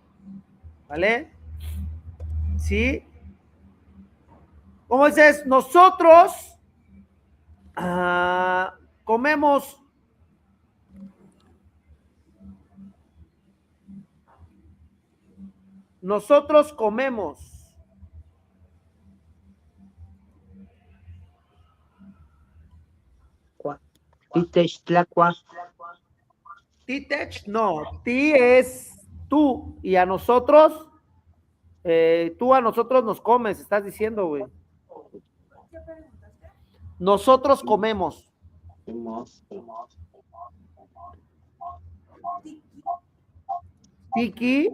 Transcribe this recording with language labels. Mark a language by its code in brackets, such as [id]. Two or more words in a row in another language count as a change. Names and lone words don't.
[es] ¿Vale? ¿Sí? ¿Cómo dices? Nosotros comemos. Nosotros comemos. [nhn] Titesh Tlacua. [es] Titech, no. Ti es tú y a nosotros, tú a nosotros nos comes, estás diciendo, güey. ¿Qué preguntaste? Nosotros comemos. Tiki.